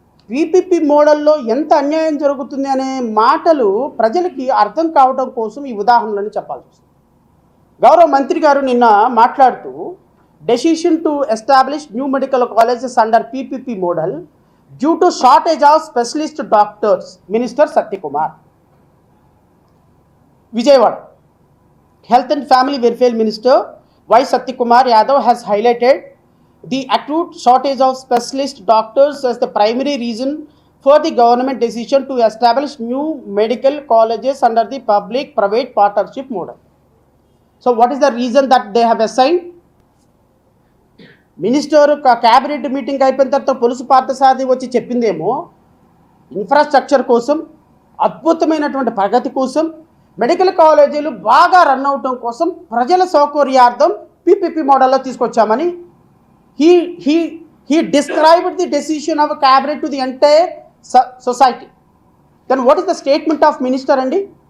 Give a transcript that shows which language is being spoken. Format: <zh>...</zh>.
<te>PPP మోడల్లో ఎంత అన్యాయం జరుగుతుంది అనే మాటలు ప్రజలకి అర్థం కావడం కోసం ఈ ఉదాహరణలను చెప్పాల్సి వస్తుంది. గౌరవ మంత్రి గారు నిన్న మాట్లాడుతూ</te> <en>Decision to establish new medical colleges under PPP model due to shortage of specialist doctors, minister Satyakumar. Vijayawada health and family welfare minister Y Satyakumar Yadav has highlighted the acute shortage of specialist doctors as the primary reason for the government decision to establish new medical colleges under the public-private partnership model. So what is the reason that they have assigned?</en> <te>Minister cabinet meeting అయిపోయిన తర్వాత పొలుసు పార్థసారథి వచ్చి చెప్పిందేమో infrastructure కోసం, అద్భుతమైనటువంటి ప్రగతి కోసం, medical కాలేజీలు బాగా run అవటం కోసం, ప్రజల సౌకర్యార్థం పీపీపీ మోడల్లో తీసుకొచ్చామని</te> <en>he described the decision of a cabinet to the entire society. Then what is the statement of minister andi?</en>